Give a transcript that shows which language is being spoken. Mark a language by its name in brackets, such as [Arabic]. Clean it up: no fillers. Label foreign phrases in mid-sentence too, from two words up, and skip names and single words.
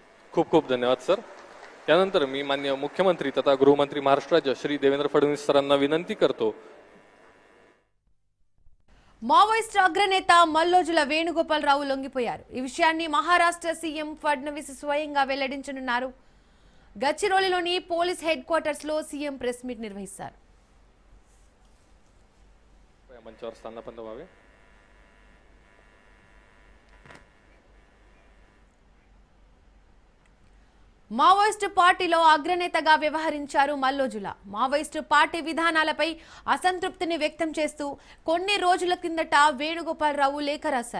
[Marathi] खूप खूप धन्यवाद सर. त्यानंतर मी माननीय मुख्यमंत्री तथा गृहमंत्री महाराष्ट्र राज्य श्री देवेंद्र फडणवीस सरांना विनंती करतो. [Telugu] మావోయిస్టు అగ్రనేత మల్లోజుల వేణుగోపాలరావు లొంగిపోయారు. ఈ విషయాన్ని మహారాష్ట్ర సీఎం ఫడ్నవీస్ స్వయంగా వెల్లడించనున్నారు. గచ్చిరోలిలోని [English] police head quarters [Telugu] లో [English] CM press meet [Telugu] నిర్వహిస్తారు. [Marathi] मंचावर स्थानापन्न व्हावे. [Telugu] మావోయిస్టు పార్టీలో అగ్రనేతగా వ్యవహరించారు మల్లోజుల. మావోయిస్టు పార్టీ విధానాలపై అసంతృప్తిని వ్యక్తం చేస్తూ కొన్ని రోజుల కిందట వేణుగోపాలరావు లేఖ రాశారు.